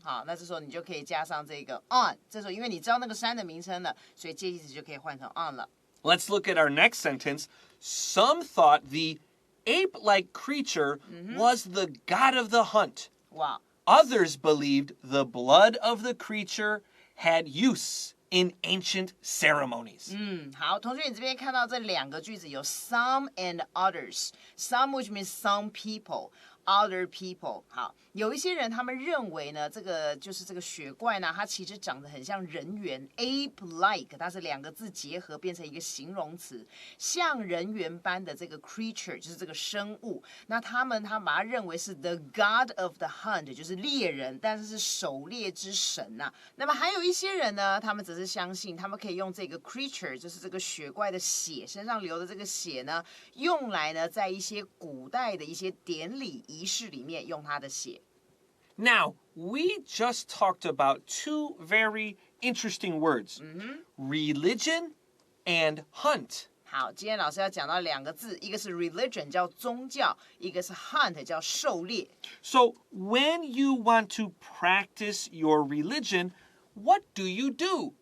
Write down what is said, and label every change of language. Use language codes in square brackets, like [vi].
[zh] 好，那这时候你就可以加上这个 on。这时候因为你知道那个山的名称了，所以介系词就可以换成 on 了。 [en] Let's look at our next sentence. Some thought the ape-like creature was the god of the hunt. Wow. Others believed the blood of the creature had use in ancient ceremonies. [zh] 好，同学，你这边看到这两个句子有 some and others. [en] Some which means some people. Other people， [zh] 好，有一些人他们认为呢，这个就是这个雪怪呢，它其实长得很像人猿 ，ape-like， 它是两个字结合变成一个形容词，像人猿般的这个 creature 就是这个生物。那他们把它认为是 [en] the god of the hunt， [zh] 就是猎人，但是是狩猎之神呐。那么还有一些人呢，他们只是相信他们可以用这个 creature， 就是这个雪怪的血身上流的这个血呢，用来呢在一些古代的一些典礼仪式里面用它的血。 [en] Now, we just talked about two very interesting words, religion and hunt. [zh] 好，今天老师要讲到两个字，一个是 religion 叫宗教，一个是 hunt 叫狩猎。 [en] So, when you want to practice your religion, what do you do?